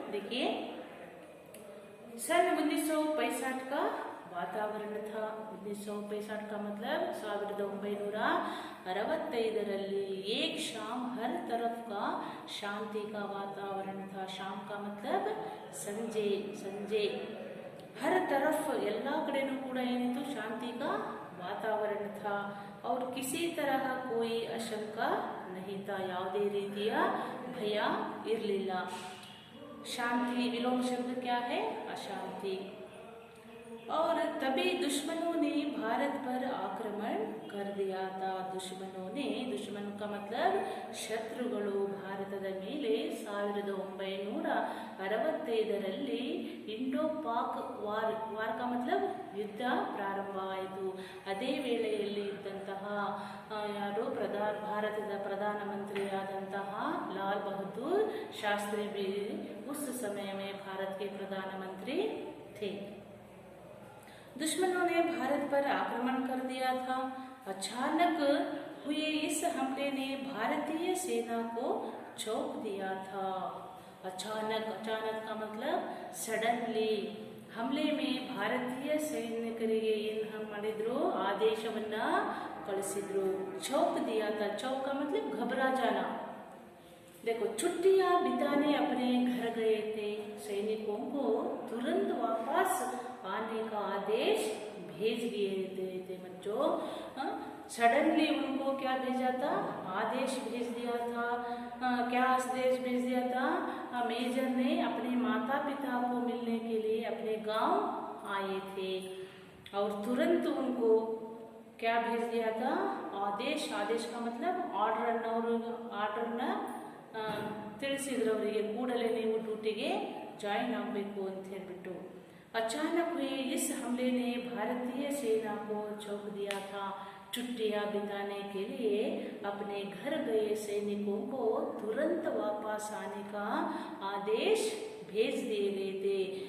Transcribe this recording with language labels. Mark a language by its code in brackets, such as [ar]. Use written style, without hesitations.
[hi] देखिए, सन 1965 का वातावरण था। 1965 का मतलब 1965 एक शाम हर तरफ का शांति का वातावरण था। शाम का मतलब संजय। हर तरफ [kn] ಎಲ್ಲ ಕಡೆನೂ ಕೂಡ ಏನಿತ್ತು? [hi] ಶಾಂತಿ का वातावरण था। और किसी तरह कोई आशंका नहीं था, [kn] ಯಾವುದೇ ರೀತಿಯ ಭಯ ಇರಲಿಲ್ಲ। [hi] शांति विलोम शब्द क्या है? अशांति। और तभी दुश्मनों ने भारत पर आक्रमण कर दिया था। दुश्मन का मतलब [kn] शत्रुಗಳು ಭಾರತದ ಮೇಲೆ 1965 ಇಂಡೋ ಪಾಕ್ ವಾರ್ का मतलब ಯುದ್ಧ ಪ್ರಾರಂಭವಾಯಿತು। ಅದೇ ವೇಳೆಯಲ್ಲಿ ಇದ್ದಂತಹ ಯಾರು ಭಾರತದ ಪ್ರಧಾನಮಂತ್ರಿಯಾದಂತಹ [hi] लाल बहादुर शास्त्री भी उस समय में भारत के प्रधानमंत्री थे। दुश्मनों ने भारत पर आक्रमण कर दिया था। अचानक हुए इस हमले ने भारतीय सेना को चौंक दिया था। अचानक का मतलब सडनली, हमले में [kn] ಭಾರತೀಯ ಸೈನಿಕರಿಗೆ ಏನು ಮಾಡಿದ್ರು ಆದೇಶವನ್ನ ಕಳಿಸಿದ್ರು. [hi] चौक दिया था. चौक का मतलब घबरा जाना. देखो छुट्टियां बिताने अपने घर गए थे. सैनिकों को तुरंत वापस आने का आदेश भेज दिए थे बच्चों. सडनली उनको क्या भेजा था? आदेश भेज दिया था. क्या आदेश भेज दिया था? मेजर ने अपने माता पिता को मिलने के लिए अपने गांव आए थे और तुरंत उनको क्या भेज दिया था? आदेश. आदेश का मतलब [kn] ಆರ್ಡರ್ನ ತಿಳಿಸಿದ್ರು ಅವರಿಗೆ, ಕೂಡಲೇ ನೀವು ಡ್ಯೂಟಿಗೆ ಜಾಯಿನ್ ಆಗಬೇಕು ಅಂತ ಹೇಳ್ಬಿಟ್ಟು. [hi] अचानक हुए इस हमले ने भारतीय सेना को चौंक दिया था. छुट्टियां बिताने के लिए अपने घर गए सैनिकों को तुरंत वापस आने का आदेश भेज दिए गए थे.